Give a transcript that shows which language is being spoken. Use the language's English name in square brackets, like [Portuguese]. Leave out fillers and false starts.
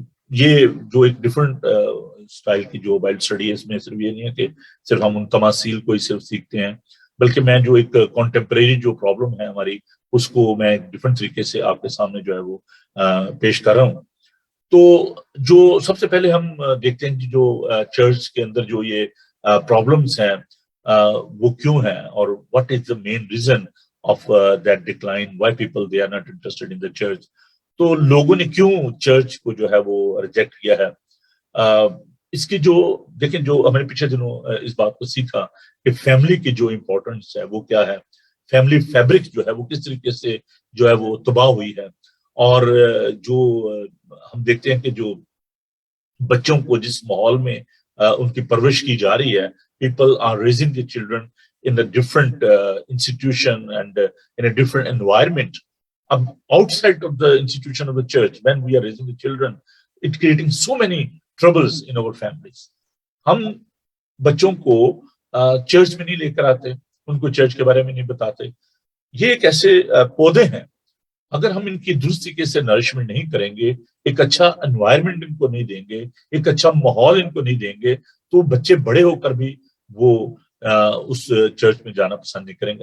[Urdu] یہ جو ایک ڈفرنٹ اسٹائل کی جو بائبل اسٹڈی ہے اس میں صرف یہ نہیں ہے کہ صرف ہم ان تماثیل کو ہی صرف سیکھتے ہیں, بلکہ میں جو ایک کانٹمپریری جو پرابلم ہے ہماری اس کو میں ایک ڈفرنٹ طریقے سے آپ کے سامنے جو ہے وہ پیش کر رہا ہوں. تو جو سب سے پہلے ہم دیکھتے ہیں کہ جو چرچ کے اندر جو یہ پرابلمس ہیں وہ کیوں ہیں, اور [English] What is the main reason of that decline, why people they are not interested in the church. [Urdu] تو لوگوں نے کیوں چرچ کو جو ہے وہ ریجیکٹ کیا ہے؟ اس کی جو دیکھیں جو ہم نے پچھلے دنوں اس بات کو سیکھا کہ فیملی کی جو امپورٹنس ہے وہ کیا ہے، فیملی فیبرک جو ہے وہ کس طریقے سے جو ہے وہ تباہ ہوئی ہے. اور جو ہم دیکھتے ہیں کہ جو بچوں کو جس ماحول میں ان کی پرورش کی جا رہی ہے، [English] People are raising the children in a different institution and in a different environment. Outside of the institution of the church, when we are raising the children, it's creating so many troubles in our families. [Urdu] ہم بچوں کو church میں نہیں لے کر آتے، ان کو church کے بارے میں نہیں بتاتے. یہ ایک ایسے پودے ہیں، اگر ہم ان کی درست طریقے سے نرشمنٹ نہیں کریں گے، ایک اچھا انوائرمنٹ ان کو نہیں دیں گے، ایک اچھا ماحول ان کو نہیں دیں گے، تو بچے بڑے ہو کر بھی وہ اس چرچ میں جانا پسند نہیں کریں گے.